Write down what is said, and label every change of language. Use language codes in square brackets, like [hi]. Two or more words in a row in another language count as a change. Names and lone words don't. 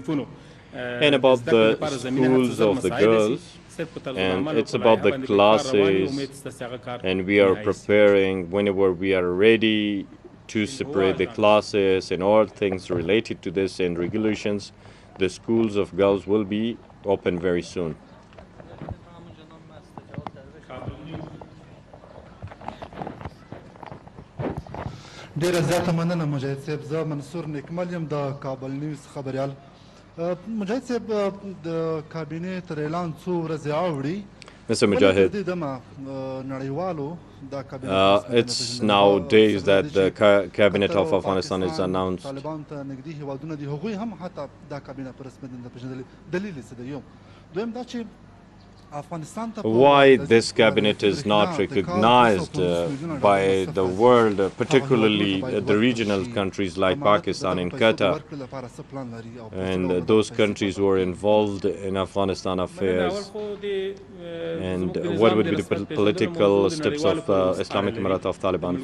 [en] And about the schools of the girls, and it's about the classes, and we are preparing whenever we are ready to separate the classes and all things related to this and regulations. The schools of girls will be open very soon. [ps] ډیره زیاته مننه مجاهد صاحب. زه منصور نیکمل یم د کابل نیوز خبریال. مجاهد صاحب د کابینې تر اعلان څو ورځې اوړي. [en] Mr. Mujahid, it's now days that the cabinet of Afghanistan is announced. Why this cabinet is not recognized by the world, particularly the regional countries like Pakistan and Qatar, and those countries who are involved in Afghanistan affairs, and what would be the political steps of Islamic Emirat of Taliban?